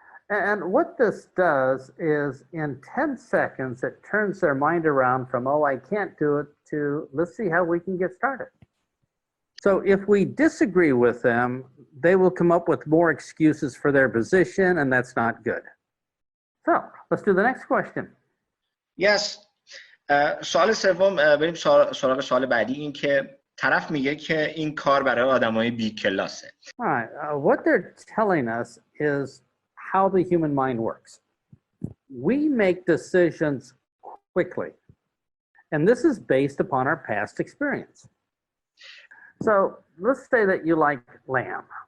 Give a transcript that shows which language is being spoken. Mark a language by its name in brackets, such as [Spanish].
[English] And what this does is in 10 seconds, it turns their mind around from, oh, I can't do it, to let's see how we can get started. So if we disagree with them, they will come up with more excuses for their position, and that's not good. So let's do the next question. Yes. [Persian] سوال سوم، بریم سراغ سوال بعدی. این که طرف میگه که این کار برای آدمای بی کلاسه. [English] All right. What they're telling us is how the human mind works. We make decisions quickly. And this is based upon our past experience. So let's say that you like lamb.